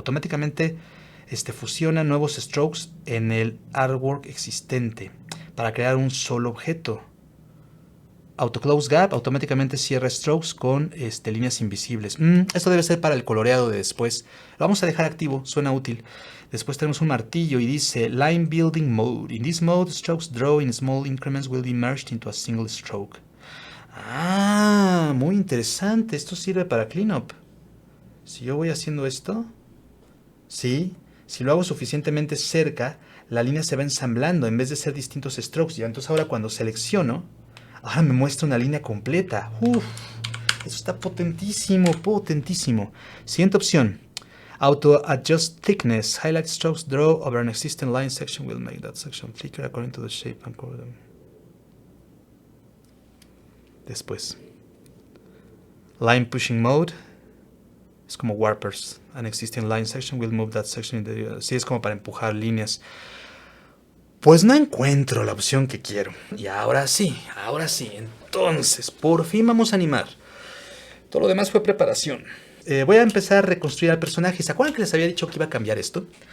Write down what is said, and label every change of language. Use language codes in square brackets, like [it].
[es] Automáticamente fusiona nuevos strokes en el artwork existente para crear un solo objeto. Auto Close Gap automáticamente cierra strokes con líneas invisibles. Esto debe ser para el coloreado de después. Lo vamos a dejar activo, suena útil. Después tenemos un martillo y dice Line Building Mode. [en] In this mode, strokes drawn in small increments will be merged into a single stroke. [es] Ah, muy interesante. Esto sirve para cleanup. Si yo voy haciendo esto, sí, si lo hago suficientemente cerca, la línea se va ensamblando en vez de ser distintos strokes. Ya, entonces ahora cuando selecciono, ahora me muestra una línea completa. Uf, eso está potentísimo, potentísimo. Siguiente opción. [en] Auto Adjust Thickness. Highlight strokes draw over an existing line section will make that section thicker according to the shape and color. [es] Después. Line Pushing Mode. Es como Warpers. [en] An existing line section will move that section. [es] Sí, es como para empujar líneas. Pues no encuentro la opción que quiero. Y ahora sí. Entonces, por fin vamos a animar. Todo lo demás fue preparación. Voy a empezar a reconstruir al personaje. ¿Se acuerdan que les había dicho que iba a cambiar esto?